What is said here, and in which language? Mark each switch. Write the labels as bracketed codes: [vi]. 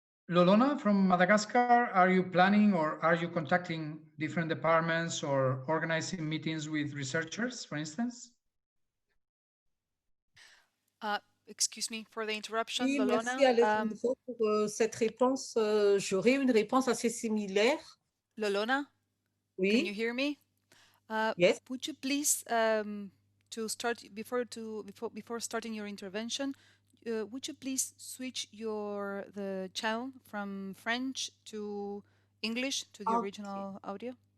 [en] Lolona from Madagascar, are you planning or are you contacting different departments or organizing meetings with researchers, for instance? Excuse me for the interruption, [fr] Oui, Lolona. merci Alejandro pour cette réponse. J'aurais une réponse assez similaire. Lolona, oui. [en] Can you hear me? Yes. Would you please, to start before starting your intervention, would you please switch the channel from French to English to the original audio?